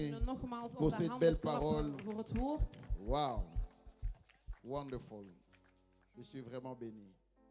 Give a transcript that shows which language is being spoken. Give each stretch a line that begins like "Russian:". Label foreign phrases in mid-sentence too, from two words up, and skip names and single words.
Dutch: We kunnen nogmaals
French: pour
Dutch: onze
French: cette
Dutch: handen
French: belle parole.
Dutch: klappen voor het woord.
English: Wow. Wonderful.
French: Je suis vraiment béni.